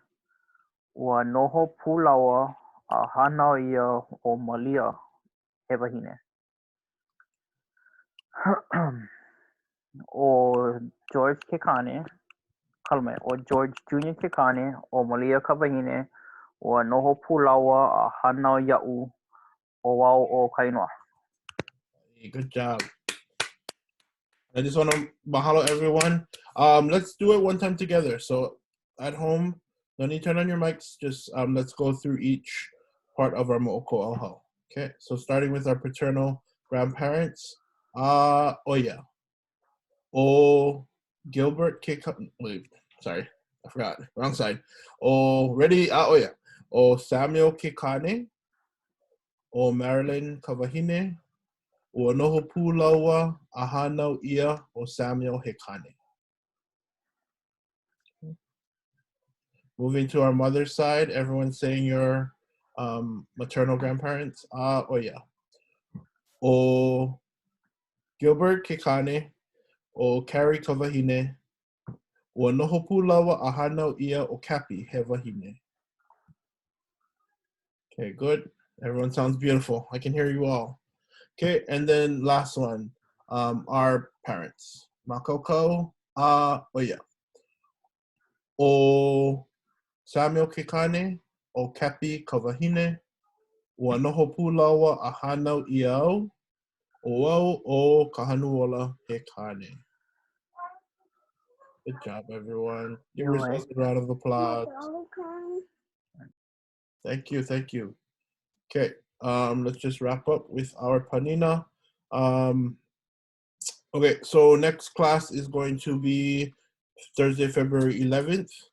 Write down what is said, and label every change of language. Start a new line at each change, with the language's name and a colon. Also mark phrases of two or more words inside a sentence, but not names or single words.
Hawaiian: Ua noho pūlaua a hanau ia o Malia Hewahine. O George Kekane, o George Jr. Kekane o Malia Kavahine. Ua noho pūlaua a hanau ia'u o wau o Kainoa.
English: Good job. I just want to mahalo everyone. Let's do it one time together. So at home, no need to turn on your mics. Just let's go through each part of our MOʻOKÜʻAUHAU. Okay, so starting with our paternal grandparents.
Hawaiian: Oya. O Gilbert Kekane.
English: Wait, sorry, I forgot. Wrong side. O ready? Oya.
Hawaiian: O Samuel Kekane. O Marilyn Kavahine. Ua noho pūlaua a hānau ia o Samuel Hekane.
English: Moving to our mother's side, everyone saying your maternal grandparents. Oh yeah.
Hawaiian: O Gilbert Kekane, o Carrie Kawahine, ua noho pūlaua a hānau ia o Kapi he wahine.
English: Okay, good. Everyone sounds beautiful. I can hear you all. Okay, and then last one, our parents. Makoko, yeah.
Hawaiian: O Samuel Kekane, o Kapi Kawahine, ua noho pūlaua a hānau ia au, o au o Kahanuola Hekane.
English: Good job, everyone. Give yourselves a round of applause. Thank you, thank you. Okay, let's just wrap up with our panina. Okay, so next class is going to be Thursday, February 11th.